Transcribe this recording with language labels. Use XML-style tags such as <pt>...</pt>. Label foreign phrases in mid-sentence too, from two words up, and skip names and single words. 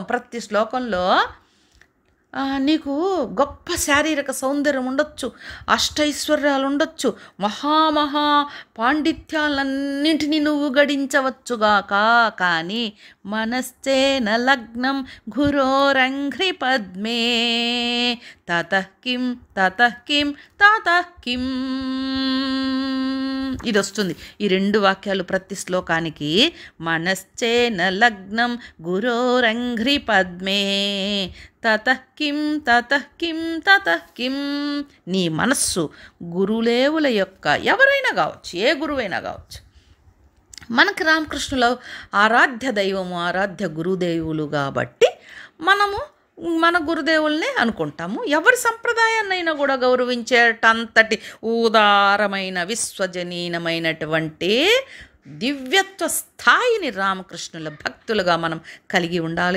<te>ప్రతి శ్లోకంలో నీకు గొప్ప శారీరక సౌందర్యం ఉండొచ్చు, అష్టైశ్వర్యాలు ఉండొచ్చు, మహామహా పాండిత్యాలన్నింటినీ నువ్వు గడించవచ్చుగాక, కానీ</te> <sa>మనశ్చేన లగ్నం గురోరంఘ్రి పద్మే తతః కిం తతః కిం తతః కిం.</sa> <te>ఇది వస్తుంది ఈ 2 వాక్యాలు ప్రతి శ్లోకానికి.</te> <sa>మనశ్చేన లగ్నం గురోరంఘ్రి పద్మే తతః కిం తతః కిం తతః కిం.</sa> <te>నీ మనస్సు గురులేవుల యొక్క, ఎవరైనా కావచ్చు, ఏ గురువైనా కావచ్చు. మనకి రామకృష్ణుల ఆరాధ్య దైవము, ఆరాధ్య గురుదేవులు కాబట్టి మనము మన గురుదేవుల్నే అనుకుంటాము. ఎవరి సంప్రదాయాన్నైనా కూడా గౌరవించేటంతటి ఉదారమైన విశ్వజనీనమైనటువంటి దివ్యత్వ స్థాయిని రామకృష్ణుల భక్తులుగా మనం కలిగి ఉండాలి.</te>